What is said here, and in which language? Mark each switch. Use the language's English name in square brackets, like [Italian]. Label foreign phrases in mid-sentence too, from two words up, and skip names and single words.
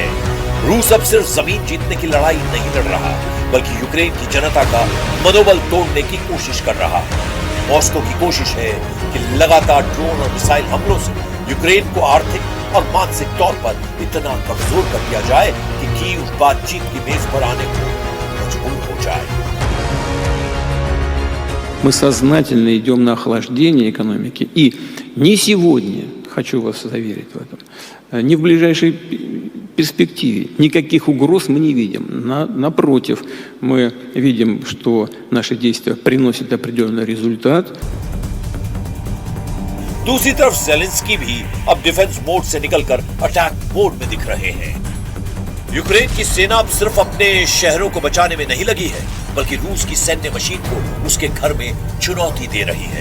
[Hindi] रूस अब सिर्फ जमीन जीतने की लड़ाई नहीं लड़ रहा, बल्कि यूक्रेन की जनता का मनोबल तोड़ने की कोशिश कर रहा है। मॉस्को की कोशिश है कि लगातार ड्रोन और मिसाइल हमलों से यूक्रेन को आर्थिक और मानसिक तौर पर इतना कमजोर कर दिया जाए कि कीव बातचीत की मेज पर आने को मजबूर हो जाए। [Russian] Мы сознательно идем на охлаждение экономики. И не сегодня, хочу вас заверить в этом, не в ближайшей перспективе никаких угроз мы не видим. Напротив, мы видим, что наши действия приносят определенный результат. [Hindi] दूसरी तरफ ज़ेलेंस्की भी अब [English] defense mode [Hindi] से निकलकर [English] attack mode [Hindi] में दिख रहे हैं। यूक्रेन की सेना अब सिर्फ अपने शहरों को बचाने में नहीं लगी है, बल्कि रूस की सैन्य मशीन को उसके घर में चुनौती दे रही है।